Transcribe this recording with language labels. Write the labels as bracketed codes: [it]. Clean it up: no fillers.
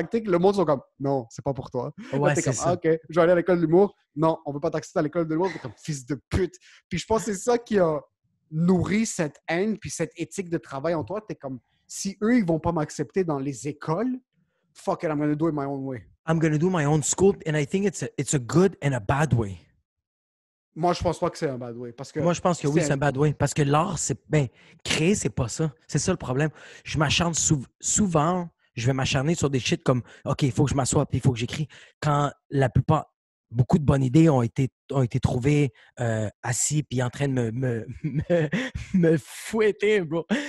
[fr] acting, le monde sont comme non, c'est pas pour toi. Ouais, Là, t'es c'est comme ça. OK, je vais aller à l'école de l'humour. Non, on veut pas t'accepter à l'école de l'humour. T'es comme fils de pute. Puis je pense que c'est ça qui a nourri cette haine puis cette éthique de travail en toi. T'es comme si eux, ils vont pas m'accepter dans les écoles, [en] fuck it, I'm gonna do it my own way. I'm gonna do my own school, and I think it's a good and a bad way. [fr] Moi, je pense pas que c'est un [en] bad way. [fr] Parce que Moi, je pense que oui, c'est un [en] bad way. [fr] Parce que l'art, créer, c'est pas ça. C'est ça le problème. Je m'acharne souvent, je vais m'acharner sur des shit comme OK, il faut que je m'assoie puis il faut que j'écris. Quand la plupart, beaucoup de bonnes idées ont été trouvées assis puis en train de me fouetter, bro.